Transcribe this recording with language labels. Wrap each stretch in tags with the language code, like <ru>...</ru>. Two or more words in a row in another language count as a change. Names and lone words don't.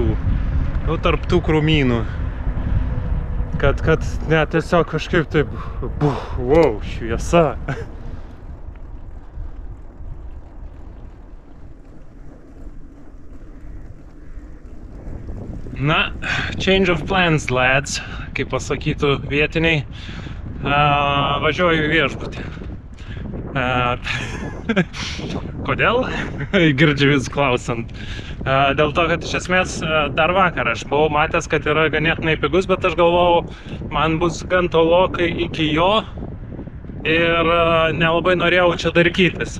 <lt>Nu, tarptų krūmynų. Kad net tiesiog kažkaip taip, wow, šviesa. Na,</lt> <en>change of plans, lads,</en> <lt>kaip pasakytų vietiniai. Važiuoju į viešbutį. Kodėl? Girdžiu vis klausant. Dėl to, kad iš esmės dar vakar aš buvau matęs, kad yra ganėtinai pigus, bet aš galvojau, man bus gan tolokai iki jo ir nelabai norėjau čia darkytis.</lt>